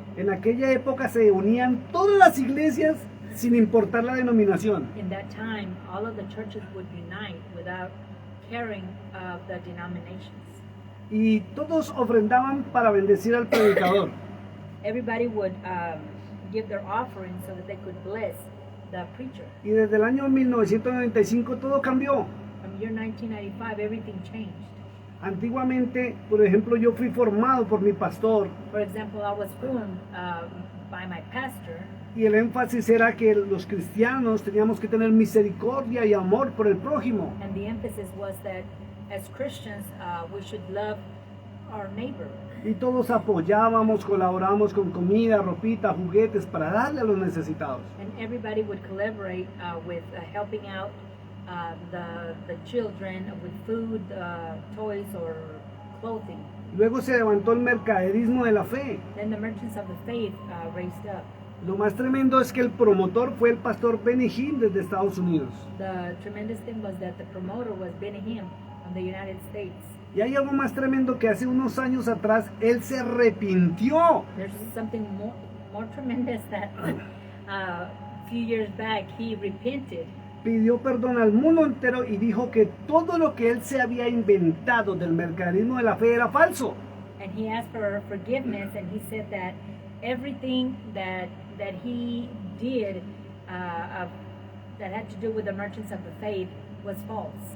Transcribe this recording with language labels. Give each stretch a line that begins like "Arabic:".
Spanish: en aquella época se unían todas las iglesias sin importar la denominación.
English: in that time all of the churches would unite without caring of the denominations.
Spanish: Y todos ofrendaban para bendecir al predicador.
English: Everybody would give their offering so that they could bless the preacher.
Spanish: Y desde el año 1995 todo cambió.
English: From year 1995, everything changed.
Spanish: Antiguamente, por ejemplo, yo fui formado por mi pastor
English: For example, I was formed by my pastor,
Spanish: y el énfasis era que los cristianos teníamos que tener misericordia y amor por el prójimo.
English: and the emphasis was that as Christians, we should love our neighbor.
Spanish: Y todos apoyábamos, colaborábamos con comida, ropita, juguetes para darle a los necesitados.
English: And everybody would collaborate with helping out the children with food, toys, or clothing.
Spanish: Luego se levantó el mercaderismo de la fe.
English: Then the merchants of the faith raised up.
Spanish: Lo más tremendo es que el promotor fue el pastor Benny Hinn desde Estados Unidos.
English: The tremendous thing was that the promoter was Benny Hinn from the United States.
Spanish: Y hay algo más tremendo que hace unos años atrás él se arrepintió.
English: There's something more tremendous that a few years back he repented.
Spanish: Pidió perdón al mundo entero y dijo que todo lo que él se había inventado del mercaderismo de la fe era falso.
English: And he asked for forgiveness, and he said that everything that he did that had to do with the merchants of the faith was false.